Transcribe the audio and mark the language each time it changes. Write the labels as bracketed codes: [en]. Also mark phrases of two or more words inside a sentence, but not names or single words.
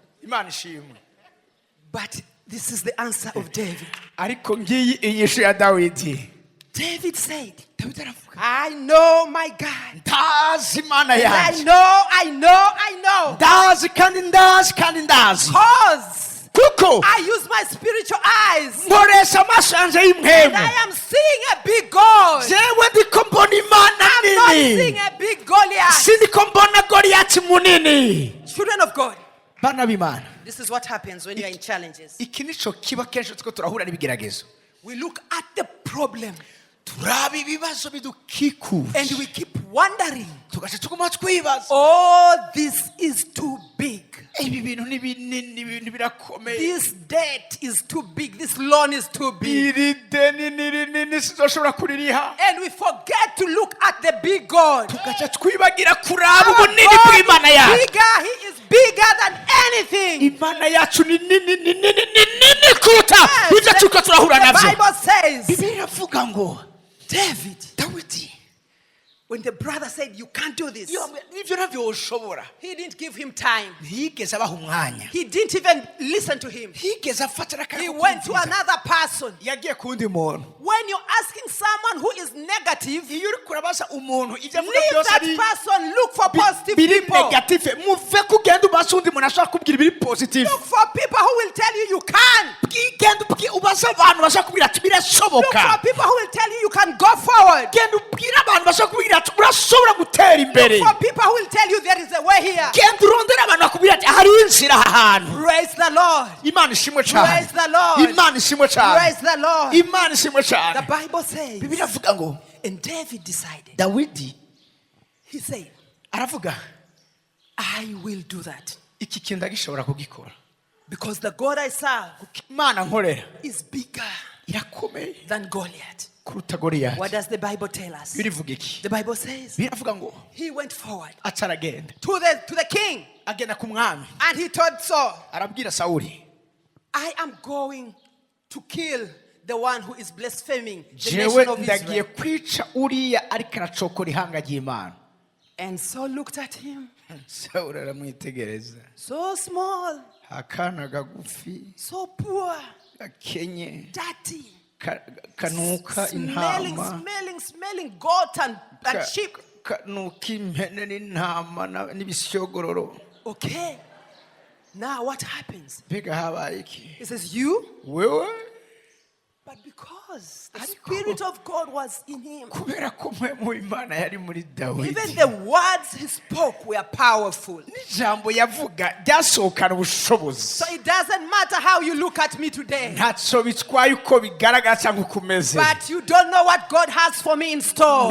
[rn] Imana ishimwe. [en] But this is the answer of David. [rn] Ariko ngiyi inyishu ya Dawidi. [en] David said, [rn] Dawidi aravuga. [en] I know my God. [rn] Ndazi Imana yanjye. [en] I know. [rn] Ndazi kandi ndazi. [en] Cause [rn] Kuko [en] I use my spiritual eyes. [rn] nkoresha amaso yanjye [en] And [rn] y'imhemu. [en] I am seeing a big God. [rn] Jewe ndiko mbona Imana [en] I'm not [rn] nini. [en] seeing a big Goliath. [rn] Sindiko mbona Goliath munini. [en] Children of God, [rn] Bana b'Imana. [en] this is what happens when you are in challenges. [rn] Iki nico kiba kenshi tuko turahura n'ibigeragezo. [en] We look at the problem [rn] Turaba ibibazo bidukikuje. [en] and we keep wondering, [rn] Tugaca tuguma twibaza. [en] oh, this is too big. [rn] Ibi bintu ni binini, ibintu birakomeye. [en] This debt is too big. This loan is too big. [rn] Iri deni ni rinini sinzoshobora kuririha. [en] And we forget to look at the big God. [rn] Tugaca twibagira kuraba [en] Our [rn] ubunini [en] God [rn] bw'Imana [en] is [rn] yacu. [en] bigger. He is bigger than anything. [rn] Imana yacu ni nini kuruta ibyo tuko turahura [en] The [rn] navyo. [en] Bible says, [rn] Bibiliya iravuga ngo [en] David, when the brother said, you can't do this, [rn] ibyo nabyo woshobora. [en] he didn't give him time. [rn] Ntiyigeze abaha umwanya. [en] He didn't even listen to him. [rn] Ntiyigeze afatira akanya [en] He [rn] ko [en] went to [rn] kumviriza. [en] another person. [rn] Yagiye ku wundi muntu. [en] When you're asking someone who is negative, [rn] Iyo uri kurabaza umuntu ibyo avuga [en] leave [rn] byose [en] that [rn] ari [en] person. Look for positive [rn] biri [en] people. [rn] negative. Muve kugenda ubaza undi muntu ashaka kubwira ibiri positive. [en] Look for people who will tell you can. [rn] Genda ubaza abantu bashaka kubwira ati [en] Look [rn] birashoboka. [en] for people who will tell you can go forward. [rn] Genda ubwira abantu bashaka kubwira ati urashobora gutera imbere. [en] Look for people who will tell you there is a way here. [rn] Genda urondera abantu bakubwira ati hari inzira aha hantu. [en] Praise the Lord. [rn] Imana ishimwe cyane. [en] Praise the Lord. [rn] Imana ishimwe cyane. [en] Praise the Lord. [rn] Imana ishimwe [en] The [rn] cyane. [en] Bible says, [rn] Bibiliya avuga ngo [en] and David decided, [rn] Dawidi [en] he said, [rn] aravuga [en] I will do that. [rn] iki kintu ndagishobora kugikora. [en] Because the God I serve [rn] Imana nkorera [en] is bigger [rn] irakomeye [en] than Goliath. [rn] kuruta Goliath. [en] What does the Bible tell us? [rn] Birivuga iki? [en] The Bible says [rn] Biravuga ngo [en] he went forward [rn] acaragenda. [en] to the king, [rn] Agenda ku mwami. [en] and he told Saul, [rn] Arabwira Sawuli. [en] I am going to kill the one who is blaspheming the [rn] Jewe [en] nation of [rn] ndagiye [en] Israel. [rn] kwica uriya ariko aracokora ihanga ry'Imana. [en] And Saul looked at him, [rn] Sawuli aramwitegereza. [en] so small, [rn] Akana gagufi, [en] so poor, [rn] gakenye, [en] dirty, [rn] kanuka intama. [en] smelling goat and sheep. [rn] Kanuka impene n'intama n'ibishyogororo. [en] Okay. Now what happens? [rn] Mbega habaye iki? [en] He says, you? [rn] Wewe [en] But because the Spirit of God was in him, even the words he spoke were powerful. So it doesn't matter how you look at me today, but you don't know what God has for me in store.